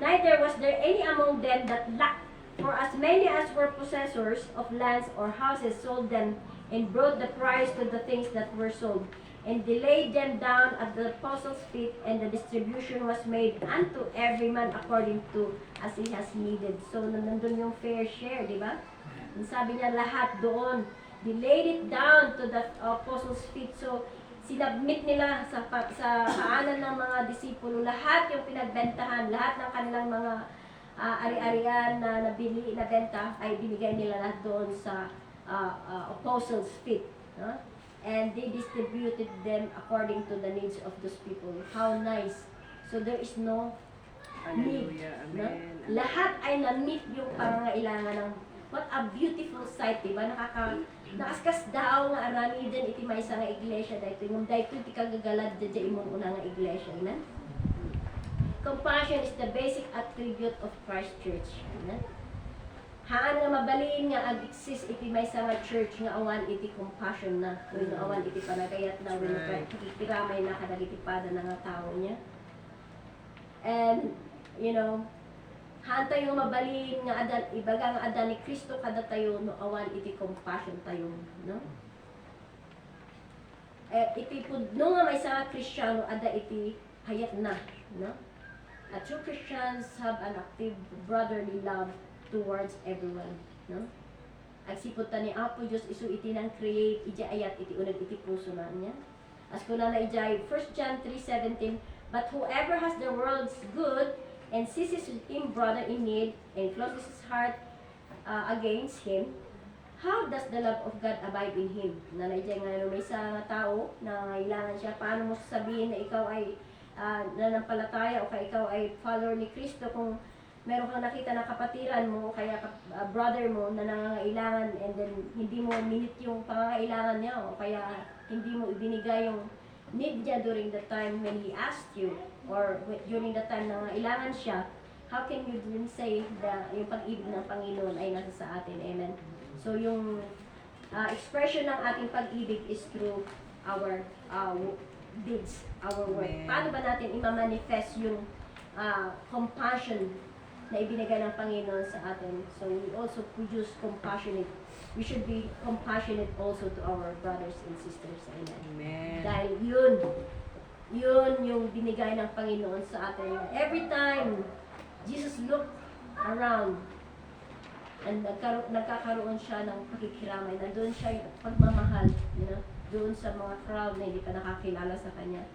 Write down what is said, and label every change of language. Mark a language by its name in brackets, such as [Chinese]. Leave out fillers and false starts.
[English] Neither was there any among them that lacked. For as many as were possessors of lands or houses sold them and brought the price to the things that were sold, and they laid them down at the apostles' feet, and the distribution was made unto every man according to as he has needed. [Filipino] So, nandun yung fair share, di ba? And sabi niya, lahat doon. [English] They laid it down to the apostles' feet. [Filipino] So, sinabmit nila sa paanan ng mga disipulo, lahat yung pinagbentahan, lahat ng kanilang mga ari-arian na nabili, na benta, ay binigay nila lahat doon sa apostles' feet. No? [English] And they distributed them according to the needs of those people. How nice. So there is no need. No? [Filipino] Lahat ay na-meet yung pangangailangan ng [English] what a beautiful sight, [Filipino] diba? [Iloko] Nakaskas daw nga arami din iti may isa nga iglesia dahito. Yung dahito iti kagagalad dyan imong una nga iglesia. Ina? [English] Compassion is the basic attribute of Christ Church. [Iloko] Ina? Haan nga mabalin nga ag-exist iti may isa nga church nga awan iti compassion na. When awan iti panagayat na. When ikikiramay na kadagitipada na nga tao niya. [English] And, you know, [Iloko] haan tayo mabalin nga adan, ibaga nga adan ni Kristo kada tayo no awan iti compassion tayo, no? Iti pudno nga may sa Kristiyano ada iti hayat na, no? [English] True Christians have an active brotherly love towards everyone, no? [Iloko] Agsipot ta ni Apo Dios isu iti nang create iti ayat iti uneg iti puso na niya. As kuna na ijay [English] 1 John 3:17, but whoever has the world's good and sees his brother in need and closes his heart against him, how does the love of God abide in him? [Filipino] Nanay dyan nga may isang tao na ilangan siya, paano mo sasabihin na ikaw ay nanampalataya o kaya ikaw ay follower ni Kristo kung meron kang nakita na kapatiran mo o kaya brother mo na nangangailangan and then hindi mo minute yung pangangailangan niya o kaya hindi mo ibinigay yung need niya [English] during the time when he asked you or during the time [Filipino] na ilangan siya, how can you then say na yung pag-ibig ng Panginoon ay nasa sa atin? Amen? [English] So [Filipino] yung expression ng ating pag-ibig [English] is through our deeds, our work. [Filipino] Paano ba natin i-manifest yung compassion na ibinigay ng Panginoon sa atin? [English] So we also produce compassionate. We should be compassionate also to our brothers and sisters. Amen? [Filipino] Dahil yun yung binigay ng Panginoon sa atin. [English] Every time Jesus looked around [Filipino] and nagkakaroon siya ng pakikiramay, nandun siya yung pagmamahal, you know, doon sa mga crowd na hindi pa nakakilala sa Kanya.